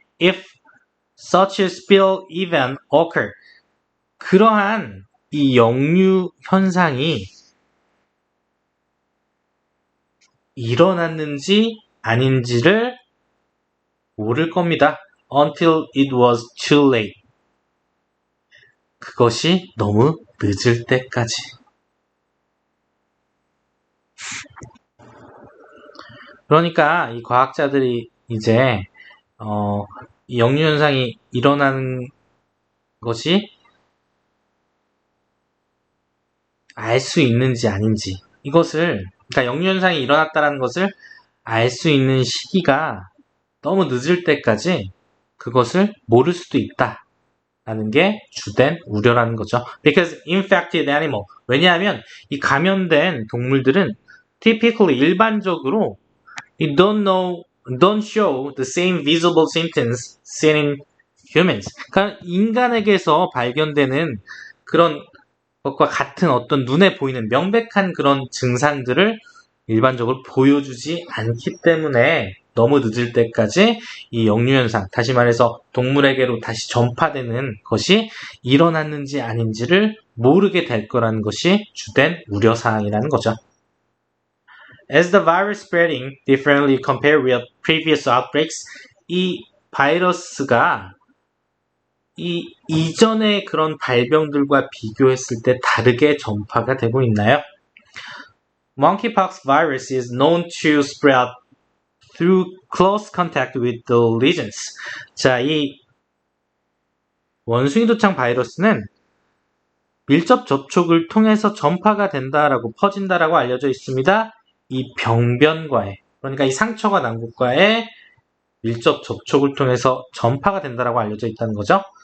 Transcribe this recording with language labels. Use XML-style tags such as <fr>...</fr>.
<en>If such a spill event occur,</en> <ko>그러한 이 역류 현상이 일어났는지 아닌지를 모를 겁니다.</ko> <en>Until it was too late,</en> <ko>그것이 너무 늦을 때까지. 그러니까 이 과학자들이 이제 이 역류 현상이 일어나는 것이 알 수 있는지 아닌지, 이것을, 그러니까 역류 현상이 일어났다는 것을 알 수 있는 시기가 너무 늦을 때까지 그것을 모를 수도 있다 라는 게 주된 우려라는 거죠.</ko> <en>Because infected animal,</en> <ko>왜냐하면 이 감염된 동물들은</ko> <en>typically,</en> <ko>일반적으로</ko> <en>don't show the same visible symptoms seen in humans.</en> <ko>그러니까 인간에게서 발견되는 그런 것과 같은 어떤 눈에 보이는 명백한 그런 증상들을 일반적으로 보여주지 않기 때문에 너무 늦을 때까지 이 역류 현상, 다시 말해서 동물에게로 다시 전파되는 것이 일어났는지 아닌지를 모르게 될 거라는 것이 주된 우려사항이라는 거죠.</ko> <en>As the virus spreading differently compared with previous outbreaks,</en> <ko>이 바이러스가 이 이전의 그런 발병들과 비교했을 때 다르게 전파가 되고 있나요?</ko> <en>Monkeypox virus is known to spread through close contact with the lesions.</en> <ko>자, 이 원숭이 두창 바이러스는 밀접 접촉을 통해서 전파가 된다라고, 퍼진다라고 알려져 있습니다. 이 병변과의, 그러니까 이 상처가 난 곳과의 밀접 접촉을 통해서 전파가 된다라고 알려져 있다는 거죠.</ko>